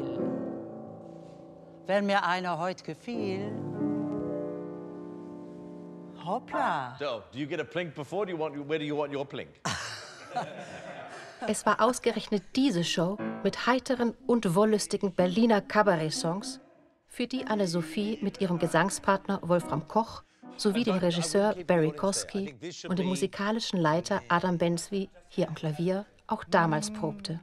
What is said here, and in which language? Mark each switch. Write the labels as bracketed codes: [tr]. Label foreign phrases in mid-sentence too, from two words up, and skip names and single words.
[de] Wenn mir einer heute gefiel, hoppla. [en] So, do you get a plink before? Where do you want your plink? [de] Es war ausgerechnet diese Show mit heiteren und wollüstigen Berliner Kabarett-Songs, für die Anne-Sophie mit ihrem Gesangspartner Wolfram Koch sowie den Regisseur Barry Kosky und den musikalischen Leiter Adam Bensby, hier am Klavier, auch damals probte.